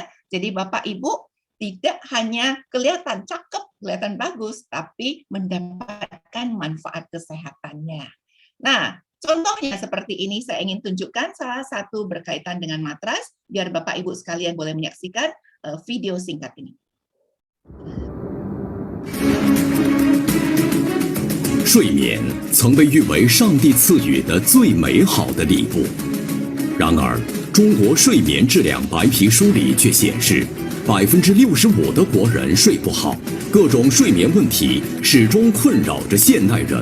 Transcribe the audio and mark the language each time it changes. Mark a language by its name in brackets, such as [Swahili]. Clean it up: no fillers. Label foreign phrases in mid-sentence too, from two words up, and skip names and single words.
[Indonesian] Jadi Bapak Ibu tidak hanya kelihatan cakep, kelihatan bagus, tapi mendapatkan manfaat kesehatannya. Nah, contohnya seperti ini saya ingin tunjukkan salah satu berkaitan dengan matras, biar Bapak Ibu sekalian boleh menyaksikan video singkat ini. [Chinese] 睡眠曾被誉为上帝赐予的最美好的礼物，然而，中国睡眠质量白皮书里却显示，65%的国人睡不好，各种睡眠问题始终困扰着现代人。